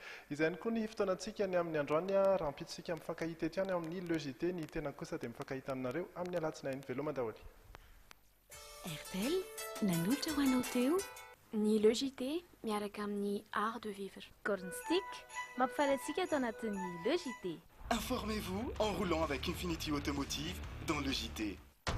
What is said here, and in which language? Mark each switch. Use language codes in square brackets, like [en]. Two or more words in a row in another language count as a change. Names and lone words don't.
[mg] Izay koa ny fotoanantsika ny amin'ny androany rahampitsika mifankahita eto ihany amin'ny logité ny tena kosa dia mifankahita aminareo amin'ny alatsinainy veloma daholo. RTL, nanolotra ho anao teo Ny Le JT miaraka amin'ny [fr] art de vivre. [mg] Cornstick mampifalantsika atao anatin'ny Le JT. [fr] Informez-vous en roulant avec Infinity Automotive dans le JT.